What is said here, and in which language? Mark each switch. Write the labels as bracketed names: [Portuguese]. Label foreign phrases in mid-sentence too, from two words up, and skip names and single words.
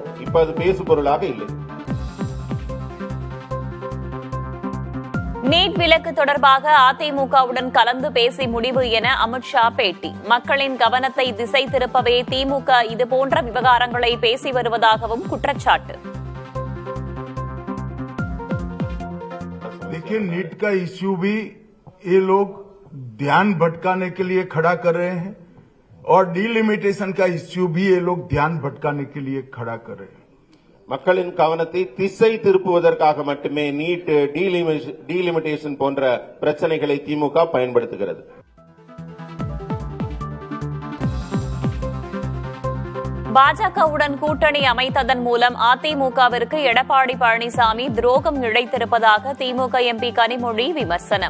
[Tamil] இப்ப அது பேசு பொருளாக இல்லை. நீட் விலக்கு தொடர்பாக அதிமுகவுடன் கலந்து பேசி முடிவு என அமித் ஷா பேட்டி. மக்களின் கவனத்தை திசை திருப்பவே திமுக இதுபோன்ற விவகாரங்களை பேசி வருவதாகவும் குற்றச்சாட்டு. [Hindi] देखिए, नीट का इश्यू भी ये लोग ध्यान भटकाने के लिए खड़ा कर रहे हैं और डीलिमिटेशन का इश्यू भी ये लोग ध्यान भटकाने के लिए खड़ा कर रहे हैं. [Tamil] மக்களின் கவனத்தை திசை திருப்புவதற்காக மட்டுமே நீட், டீலிமிட்டேஷன் போன்ற பிரச்சனைகளை திமுக பயன்படுத்துகிறது. பாஜகவுடன் கூட்டணி அமைத்ததன் மூலம் அதிமுகவிற்கு எடப்பாடி பழனிசாமி துரோகம் இழைத்திருப்பதாக திமுக எம்பி கனிமொழி விமர்சனம்.